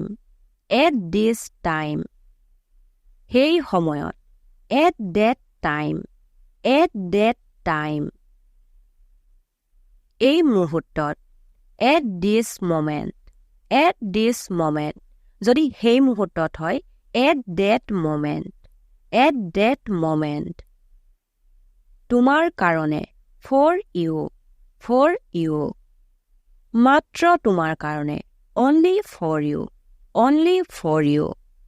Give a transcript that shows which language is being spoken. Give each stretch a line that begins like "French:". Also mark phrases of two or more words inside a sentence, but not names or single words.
English: At this time.
Assamese: সেই সময়ত.
English: At that time. At that time.
Assamese: এই মুহূৰ্তত.
English: At this moment. At this moment.
Assamese: যদি সেই মুহূৰ্তত হয়.
English: At that moment. At that moment.
Assamese: তোমাৰ কাৰণে.
English: For you. For you.
Assamese: মাত্ৰ তোমাৰ কাৰণে.
English: Only for you. Only for you.